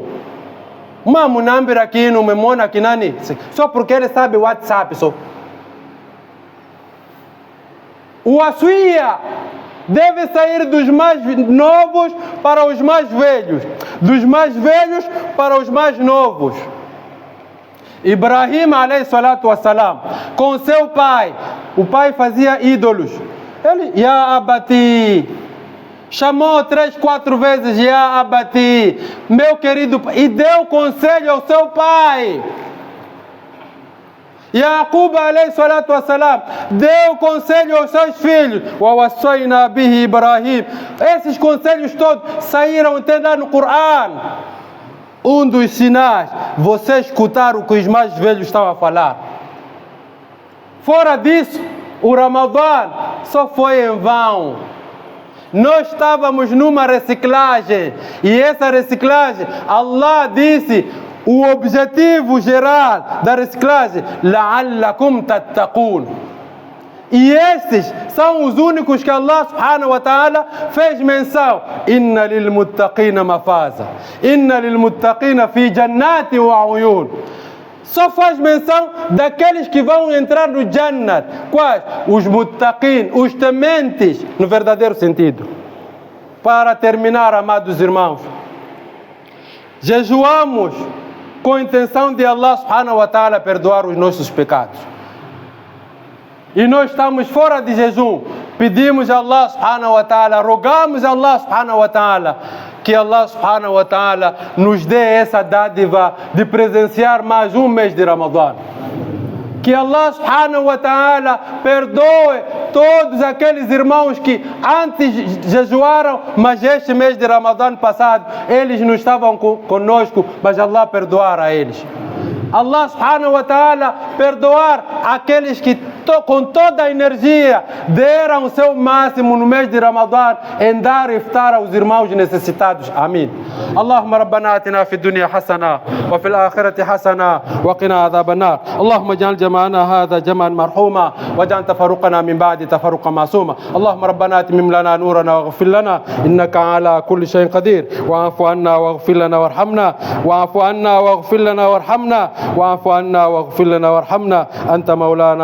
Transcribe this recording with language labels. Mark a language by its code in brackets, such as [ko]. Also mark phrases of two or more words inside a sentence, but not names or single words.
[pt] Uma munambira aqui no memona aqui nani, só porque ele sabe o WhatsApp só. O Assuia deve sair dos mais novos para os mais velhos, dos mais velhos para os mais novos. [ar] إبراهيم عليه الصلاة والسلام, [pt] com seu pai, o pai fazia ídolos. Ele, [ar] يا أبتِ, [pt] Chamou 3, 4 vezes, [ar] يا أبتِ, [pt] meu querido pai, e deu conselho ao seu pai. Yaqub [ar] عليه الصلاة والسلام [pt] deu conselho aos seus filhos. [ar] و وصّينا به إبراهيم. [pt] Esses conselhos todos saíram até lá no Coran. Um dos sinais, você escutar o que os mais velhos estão a falar. Fora disso, o Ramadã só foi em vão. Nós estávamos numa reciclagem, e essa reciclagem, Allah disse, o objetivo geral da reciclagem, [ar] لعلكم تتقون. [pt] E esses são os únicos que Allah [ar] سبحانه وتعالى [pt] fez menção. [ar] إن للمتقين مفازا. إن للمتقين في جنات وعيون. [pt] Só faz menção daqueles que vão entrar no Jannat. Quais? Os muttaqin, os tementes, no verdadeiro sentido. Para terminar, amados irmãos, jejuamos com a intenção de Allah [ar] سبحانه وتعالى [pt] perdoar os nossos pecados. E nós estamos fora de jejum. Pedimos a Allah [ar] سبحانه وتعالى, [pt] rogamos a Allah [ar] سبحانه وتعالى, [pt] que Allah [ar] سبحانه وتعالى [pt] nos dê essa dádiva de presenciar mais um mês de Ramadã. Que Allah [ar] سبحانه وتعالى [pt] perdoe todos aqueles irmãos que antes jejuaram, mas este mês de Ramadã passado, eles não estavam conosco, mas Allah perdoar a eles. Allah [ar] سبحانه وتعالى [pt] perdoar aqueles que com toda a energia deram o seu máximo no mês de Ramadã em dar iftar aos irmãos necessitados. Amém. [ar] اللهم ربنا آتنا في الدنيا حسنة وفي الآخرة حسنة وقنا عذاب النار. اللهم اجعل جمعنا هذا جمعا مرحوما واجعل تفرقنا من بعد تفرقا معصوما. اللهم ربنا أتمم لنا نورنا واغفر لنا إنك على كل شيء قدير واعف عنا واغفر لنا وارحمنا واعف عنا واغفر لنا وارحمنا واعف عنا واغفر لنا وارحمنا أنت مولانا